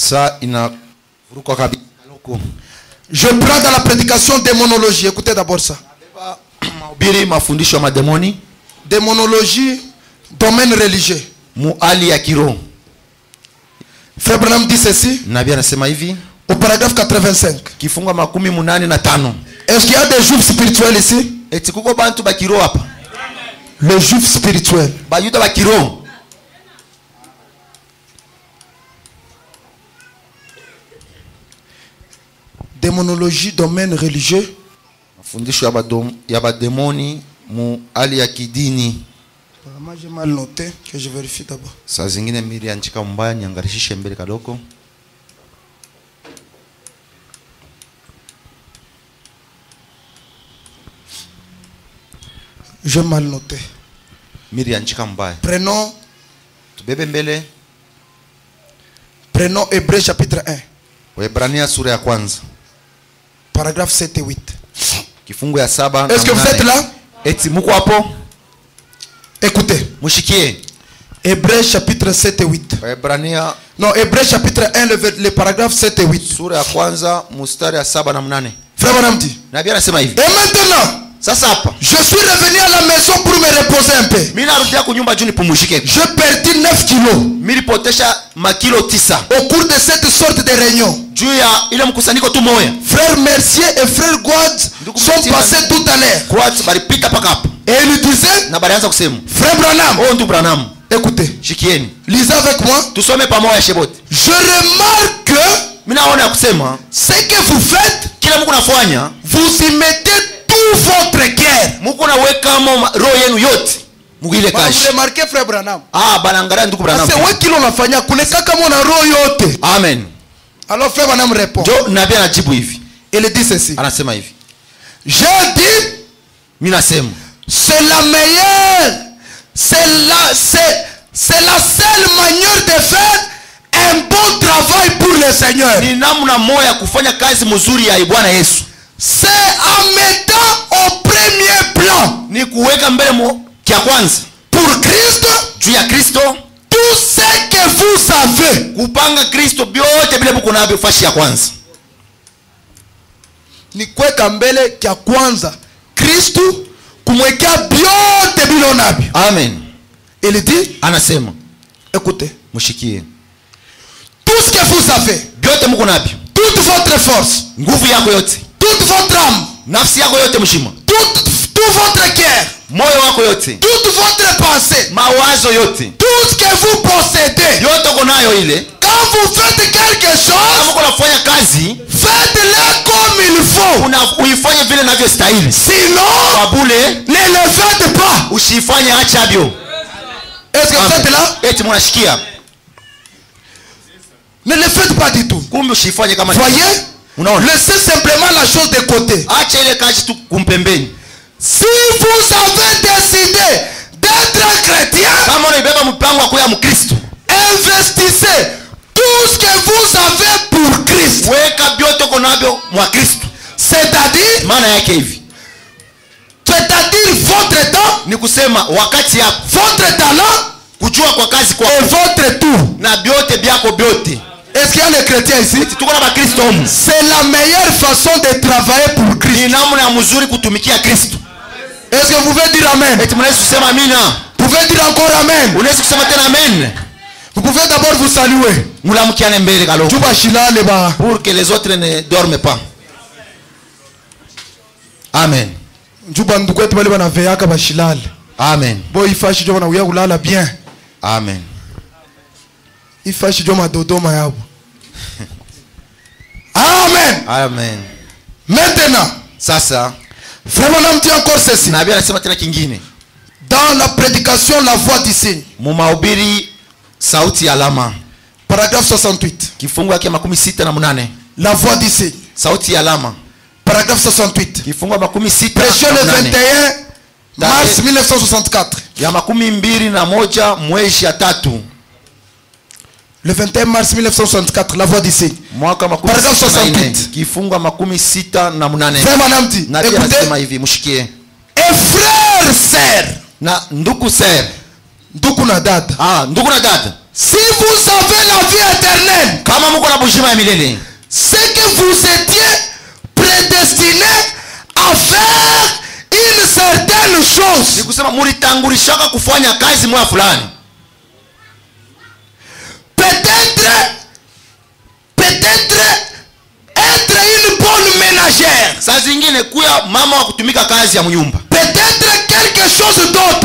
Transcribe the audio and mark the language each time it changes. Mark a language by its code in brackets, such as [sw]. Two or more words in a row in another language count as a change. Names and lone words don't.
[fr] Je prends dans la prédication démonologie. Écoutez d'abord ça. Démonologie, domaine religieux. Frère Branham dit ceci. [sw] Nabii anasema hivi. [fr] Au paragraphe 85. [sw] Kifungu 85. [fr] Est-ce qu'il y a des juifs spirituels ici? [sw] Eti kuko bantu bakiro hapa. [fr] Les juifs spirituels. [sw] Bayuda bakiro. [fr] Démonologie, domaine religieux. [sw] Mafundisho ya bademoni mu hali ya kidini. [fr] Moi j'ai mal noté que je vérifie d'abord. [sw] Saa zingine miri anchika mbaya niangarishishe mbele kadoko. [fr] J'ai mal noté. [sw] Miri anchika mbaya. [fr] Prenons. [sw] Tubebe mbele. [fr] Prenons Hébreux chapitre 1. [sw] Waebrania sura ya kwanza. [fr] Paragraphe 7 et 8. [sw] Kifungu ya 7. [fr] Est-ce que vous êtes là? [sw] Eti muko hapo? [fr] Écoutez. [sw] Mushikie. [fr] Hébreux chapitre 7 et 8. [sw] Waebrania. [fr] Non, Hébreux chapitre 1, le paragraphe 7 et 8. [sw] Sura ya kwanza mstari ya 7 na 8. [fr] Frère Branham dit. [sw] Nabii anasema hivi. [fr] Et maintenant, [sw] sasa hapa, [fr] je suis revenu à la maison pour me reposer un peu. [sw] Mimi narudia kunyumba juu nipumzike. [fr] Je perdis 9 kilos. [sw] Mimi nilipotesha makilo 9 [fr] au cours de cette sorte de réunion. [sw] Juu ya ile mkusanyiko tu moya. [fr] Frère Mercier et frère Gouad sont passés tout à l'heure. [sw] Gouad balipita paka hapa. [fr] Et il disait, [sw] na balianza kusema, [fr] Frère Branham, [sw] oh ndugu Branham, [fr] écoutez, [sw] shikieni. [fr] Lisez avec moi. [sw] Tusome pamoja shebote. [fr] Je remarque que [sw] mimi naona kusema, [fr] ce que vous faites, [sw] kila mko nafanya, [fr] vous y mettez tout votre cœur. [sw] Mko naweka roho yenu yote. Mugile kashi. [fr] Vous remarquez frère Branham? [sw] Ah, banangalia ndugu Branham. C'est wewe kilo unafanya kuleka kama una roho yote. Amen. [fr] Alors frère Branham répond. [sw] Jo nabii anajibu hivi. [fr] Il dit ceci. [sw] Anasema hivi. [fr] J'ai dit, [sw] mimi nasema, [fr] c'est la meilleure, c'est la seule manière de faire un bon travail pour le Seigneur. [sw] Ni namna moja kufanya kazi mzuri ya Bwana Yesu. [fr] C'est en mettant au premier plan, [sw] ni kuweka mbele kia kwanza [fr] pour Christ, [sw] juu ya Kristo, [fr] tout ce que vous savez. [sw] Kupanga Kristo byote bila mko navyo fashi ya kwanza. Ni kuweka mbele kia kwanza Kristo, kumwekea byote bila navyo. Amen. [fr] Il dit, [sw] anasema, [fr] écoutez, [sw] mushikie. [fr] Tout ce que vous savez, [sw] byote mko navyo, [fr] toute votre force, [sw] nguvu yako yote, [fr] toute votre âme, [sw] nafsi yako yote mshima, [fr] tout votre cœur, [sw] moyo wako yote, [fr] toute votre pensée, [sw] mawazo yote, [fr] tout ce que vous possédez, [sw] yote uko nayo ile. [fr] quand vous faites quelque chose, [sw] kama uko nafanya kazi, [fr] faites-le comme il faut. [sw] Uifanye vile inavyostahili. [fr] Sinon, [sw] kwa bure, [fr] ne le faites pas. [sw] Usifanye acha bio. [fr] Est-ce que vous êtes là? [sw] Eti mnashikia. [fr] Ne le faites pas du tout. [sw] Kumbe usifanye kama. [fr] Voyez? [sw] Unaona? [fr] Laissez simplement la chose de côté. [sw] Acha ile kazi tu kumpembeni. [fr] Si vous avez décidé d'être chrétien, [sw] kama unaibeba mpango wa kuwa Mkristo, [fr] investissez tout ce que vous avez pour Christ. [sw] Weka byote uko navyo mwa Kristo. [fr] C'est-à-dire, [sw] maana yake hivi, [fr] c'est-à-dire votre temps, [sw] ni kusema wakati yako, [fr] votre talent, [sw] kujua kwa kazi kwa, [fr] et votre tout, [sw] na byote byako byote. [fr] Est-ce qu'il y a les chrétiens ici? C'est la meilleure façon de travailler pour Christ. Est-ce que vous pouvez dire Amen? Vous pouvez dire encore Amen? Vous pouvez d'abord vous saluer. Pour que les autres ne dorment pas. Amen. Amen. Amen. Amen. Amen. Maintenant, [sw] sasa, [fr] frère Branham dit encore ceci. [sw] Nabii anasema tena kingine. [fr] Dans la prédication, la voix du signe. [sw] Mumahubiri sauti ya alama. [fr] Paragraphe 68. [sw] Kifungu yake 68. [fr] La voix du signe. [sw] Sauti ya alama. [fr] Paragraphe 68. [sw] Kifungu 68. [fr] Prêché le 21 mars 1964. [sw] Ya 21 mwezi ya 3. [fr] Le 21 mars 1964, la voix du signe. Paragraphe 68. [sw] Kifungu 68. [fr] Frère Branham dit, écoutez. Et frère, sœur. [sw] Na ndugu sœur. Ndugu na dada. Ah, ndugu na dada. [fr] Si vous avez la vie éternelle, [sw] kama mko na bujima ya milele, [fr] c'est que vous étiez prédestinés à faire une certaine chose. [sw] Ni kusema mulitangulishaka kufanya kazi moja fulani. [fr] Peut-être Peut-être être une bonne ménagère. [sw] Saa zingine kuya mama wa kutumika kazi ya mnyumba. [fr] Peut-être quelque chose d'autre.